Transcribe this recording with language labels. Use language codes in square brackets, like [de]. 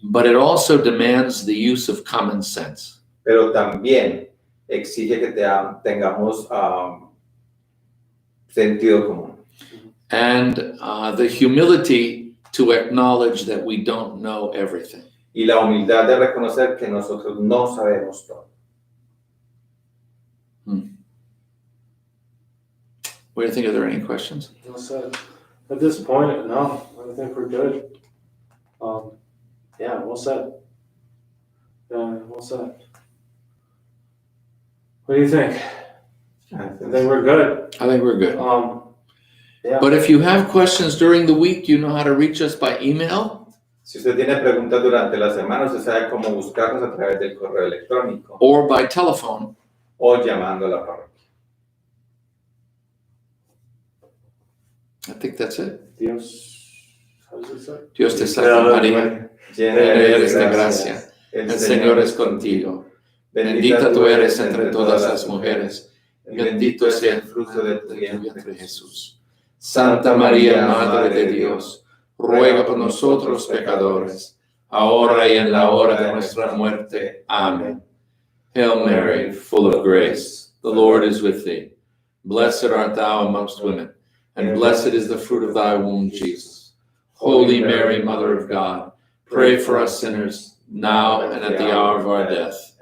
[en] but it also demands the use of common sense. [es] Pero también exige que tengamos sentido común. [en] And the humility to acknowledge that we don't know everything. [es] Y la humildad de reconocer que nosotros no sabemos todo. [en] What do you think? Are there any questions? Well said. At this point, no, I think we're good. Yeah, well said. Well said. What do you think? I think we're good. I think we're good. Yeah. But if you have questions during the week, you know how to reach us by email. [es] Si usted tiene preguntas durante la semana, usted sabe cómo buscarnos a través del correo electrónico [en] Or by telephone. [es] o llamando a la parroquia. [en] I think that's it. Dios, how does it say? [es] Dios te salve María, llena eres de gracia. El Señor es contigo. Bendita tú eres entre todas las mujeres. Bendito sea el fruto de tu vientre, Jesús. Santa María, Madre de Dios, ruega por nosotros pecadores, ahora y en la hora de nuestra muerte. Amén. [en] Hail Mary, full of grace, the Lord is with thee. Blessed art thou amongst women, and blessed is the fruit of thy womb, Jesus. Holy Mary, Mother of God, pray for us sinners, now and at the hour of our death.